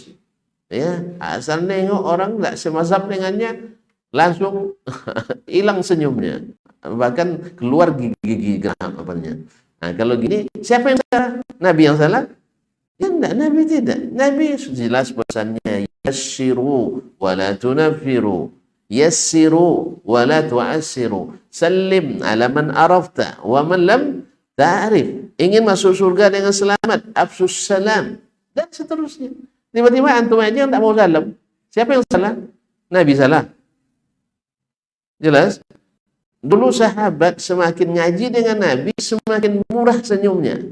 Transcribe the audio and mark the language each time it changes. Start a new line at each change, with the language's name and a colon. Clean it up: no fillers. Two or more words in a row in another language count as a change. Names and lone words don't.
Indonesian: Ya, asal nengok orang tidak semazhab dengannya langsung hilang senyumnya. Bahkan keluar gigi-gigi geram apanya. Nah, kalau gini siapa yang salah? Nabi yang salah? Ya enggak, Nabi tidak. Nabi jelas pesannya
Arabic: يسروا ولا تنفروا. يسروا ولا تعسروا. سلم على من عرفت ومن لم تعرف.
Indonesian: Ingin masuk surga dengan selamat,
Arabic: أفشوا السلام
Indonesian: dan seterusnya. Tiba-tiba antum aja yang tak mau salam. Siapa yang salah? Nabi salah. Jelas? Dulu sahabat semakin ngaji dengan Nabi semakin murah senyumnya.